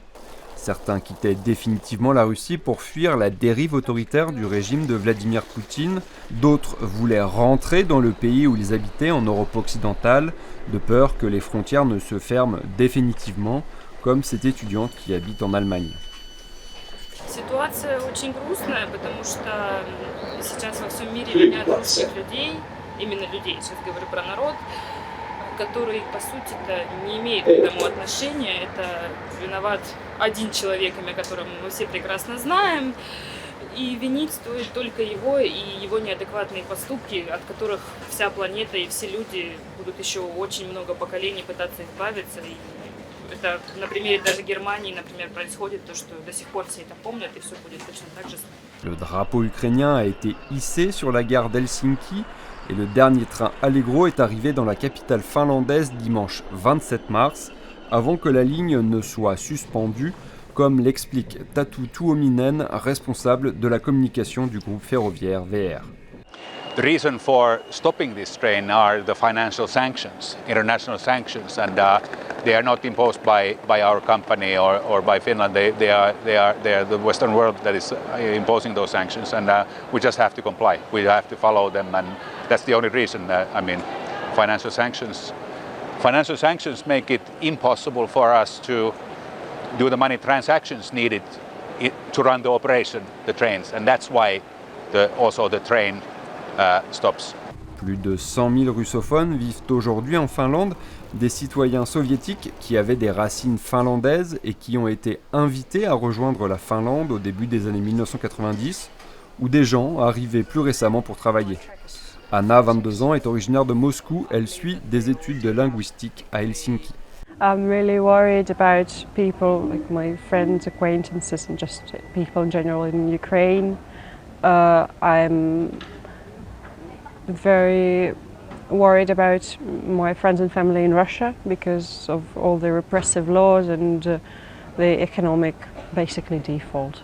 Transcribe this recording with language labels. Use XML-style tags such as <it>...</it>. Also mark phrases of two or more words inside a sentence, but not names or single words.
<fr>Certains quittaient définitivement la Russie pour fuir la dérive autoritaire du régime de Vladimir Poutine. D'autres voulaient rentrer dans le pays où ils habitaient, en Europe occidentale, de peur que les frontières ne se ferment définitivement, comme cette étudiante qui habite en Allemagne.</fr> <ru>Ситуация очень грустная, потому что сейчас во всем мире винят русских людей, именно людей, сейчас говорю про народ, который, по сути-то, не имеет к этому отношения. Это виноват один человек, имя которого мы все прекрасно знаем, и винить стоит только его и его неадекватные поступки, от которых вся планета и все люди будут еще очень много поколений пытаться избавиться. И это на примере даже Германии, например, происходит то, что до сих пор все это помнят, и все будет точно так же.</ru> <fr>Le drapeau ukrainien a été hissé sur la gare d'Helsinki et le dernier train Allegro est arrivé dans la capitale finlandaise dimanche 27 mars, avant que la ligne ne soit suspendue, comme l'explique Tatu Tuominen, responsable de la communication du groupe ferroviaire VR.</fr> <en>The reason for stopping this train are the financial sanctions, international sanctions, and they are not imposed by our company or by Finland. They are the Western world that is imposing those sanctions, and we just have to comply. We have to follow them, and that's the only reason. Financial sanctions make it impossible for us to do the money transactions needed to run the operation, the trains, and that's why also the train stops.</en> <fr>Plus de 100 000 russophones vivent aujourd'hui en Finlande, des citoyens soviétiques qui avaient des racines finlandaises et qui ont été invités à rejoindre la Finlande au début des années 1990, ou des gens arrivés plus récemment pour travailler. Anna, 22 ans, est originaire de Moscou. Elle suit des études de linguistique à Helsinki.</fr> <en>I'm really worried about people, like my friends, acquaintances, and just people in general in Ukraine. I'm very worried about my friends and family in Russia because of all the repressive laws and the economic, basically, default.</en>